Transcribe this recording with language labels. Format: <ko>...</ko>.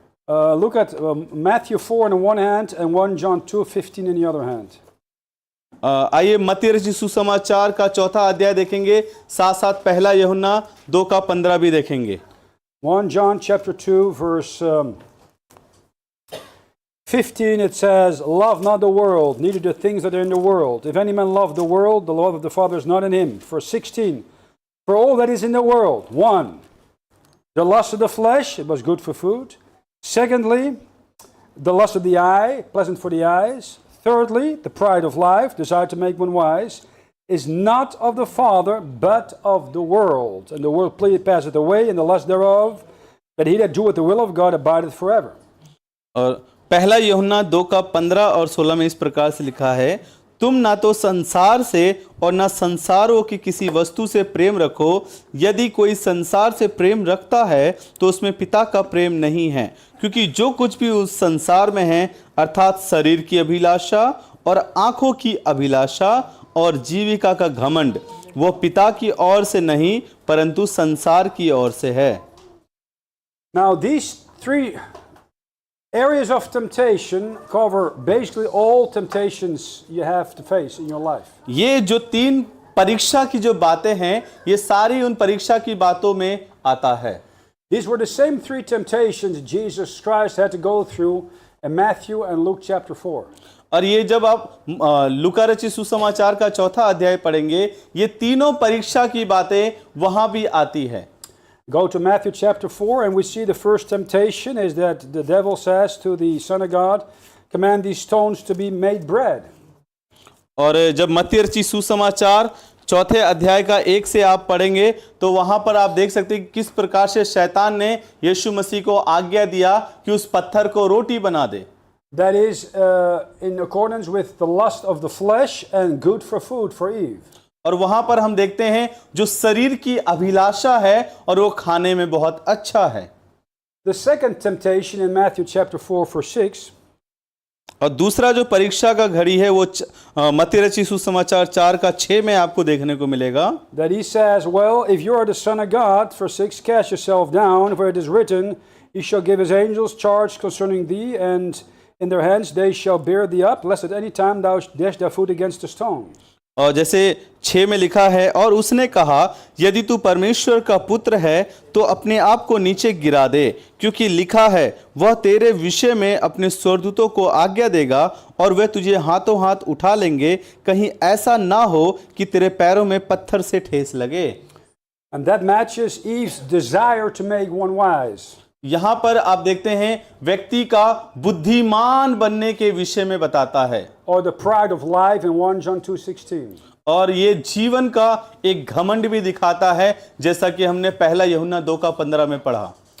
<en>Look at Matthew 4 on one hand and 1 John 2:15 in the other hand.</en> <hi>आइए मत्ती रचित सुसमाचार का 4था अध्याय देखेंगे, साथ साथ पहला यूहन्ना 2:15 भी देखेंगे।</hi> <en>1 John chapter 2 verse 15, it says, "Love not the world, neither the things that are in the world. If any man love the world, the love of the Father is not in him." Verse 16, "For all that is in the world, 1, the lust of the flesh," it was good for food. Secondly, the lust of the eye, pleasant for the eyes. Thirdly, the pride of life, desire to make one wise, is not of the Father, but of the world. And the world passeth away, and the lust thereof, but he that doeth the will of God abideth forever.</en> <hi>और पहला यूहन्ना 2:15 और 16 में इस प्रकार से लिखा है, तुम ना तो संसार से और ना संसारों की किसी वस्तु से प्रेम रखो। यदि कोई संसार से प्रेम रखता है तो उसमें पिता का प्रेम नहीं है, क्योंकि जो कुछ भी उस संसार में है, अर्थात शरीर की अभिलाषा और आंखों की अभिलाषा और जीविका का घमंड, वो पिता की ओर से नहीं परंतु संसार की ओर से है।</hi> <en>Now these three areas of temptation cover basically all temptations you have to face in your life.</en> <hi>ये जो 3 परीक्षा की जो बातें हैं, ये सारी उन परीक्षा की बातों में आता है।</hi> <en>These were the same 3 temptations Jesus Christ had to go through in Matthew and Luke chapter 4.</en> <hi>और ये जब आप लूका रचित सुसमाचार का 4था अध्याय पढ़ेंगे, ये तीनों परीक्षा की बातें वहां भी आती है।</hi> <en>Go to Matthew chapter 4 and we see the first temptation is that the devil says to the Son of God, "Command these stones to be made bread."</en> <hi>और जब मत्ती रचित सुसमाचार 4थे अध्याय का 1 से आप पढ़ेंगे तो वहां पर आप देख सकते हैं कि किस प्रकार से शैतान ने यीशु मसीह को आज्ञा दिया कि उस पत्थर को रोटी बना दे।</hi> <en>That is in accordance with the lust of the flesh and good for food for Eve.</en> <hi>और वहां पर हम देखते हैं जो शरीर की अभिलाषा है और वो खाने में बहुत अच्छा है।</hi> <en>The second temptation in Matthew chapter 4 verse 6.</en> <hi>और दूसरा जो परीक्षा का घड़ी है वो मत्ती रचित सुसमाचार 4 का 6 में आपको देखने को मिलेगा।</hi> <en>That he says, "Well, if you are the Son of God," verse 6, "cast yourself down, for it is written, He shall give His angels charge concerning thee, and in their hands they shall bear thee up, lest at any time thou dash thy foot against a stone."</en> <hi>और जैसे 6 में लिखा है, और उसने कहा, यदि तू परमेश्वर का पुत्र है तो अपने आप को नीचे गिरा दे, क्योंकि लिखा है, वह तेरे विषय में अपने स्वर्गदूतों को आज्ञा देगा और वे तुझे हाथों हाथ उठा लेंगे, कहीं ऐसा ना हो कि तेरे पैरों में पत्थर से ठेस लगे।</hi> <en>And that matches Eve's desire to make one wise.</en> <hi>यहां पर आप देखते हैं व्यक्ति का बुद्धिमान बनने के विषय में बताता है,</hi> <en>Or the pride of life in 1 John 2:16.</en> <hi>और ये जीवन का एक घमंड भी दिखाता है, जैसा कि हमने पहला यूहन्ना 2:15 में पढ़ा।</hi>